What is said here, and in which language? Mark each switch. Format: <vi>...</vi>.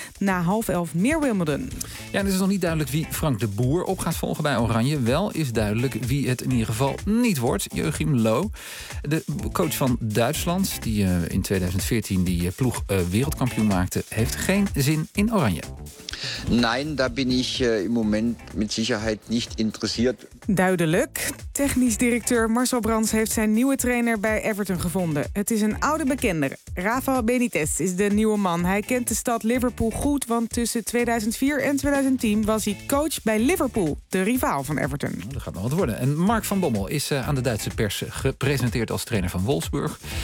<nl>Na 22:30 meer Wimbledon. Ja, het is nog niet duidelijk wie Frank de Boer op gaat volgen bij Oranje. Wel is duidelijk wie het in ieder geval niet wordt. Joachim Löw, de coach van Duitsland, die in 2014 die ploeg wereldkampioen maakte, heeft geen zin in Oranje.</nl> <de>Nein, da bin ich im Moment mit Sicherheit nicht interessiert.</de> <nl>Duidelijk. Technisch directeur Marcel Brands heeft zijn nieuwe trainer bij Everton gevonden. Het is een oude bekende. Rafael Benitez is de nieuwe man. Hij kent de stad Liverpool goed, want tussen 2004 en 2010 was hij coach bij Liverpool, de rivaal van Everton. Dat gaat nog wat worden. En Mark van Bommel is aan de Duitse pers gepresenteerd als trainer van Wolfsburg.</nl>